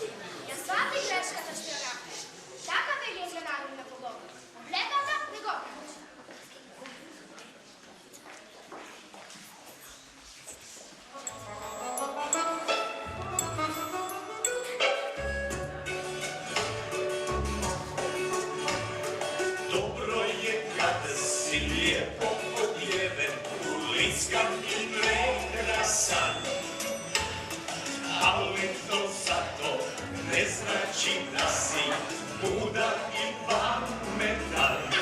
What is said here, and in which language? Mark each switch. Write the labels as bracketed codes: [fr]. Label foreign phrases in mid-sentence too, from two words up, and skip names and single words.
[mk] Ја свати грешката што ја направи. Така вели е народна поговорка. Облегата не го пречи. [hr] Dobro je kad si lijepo odjeven, uliskan i prekrasan, ali to zato ne znači da si mudar i pametan.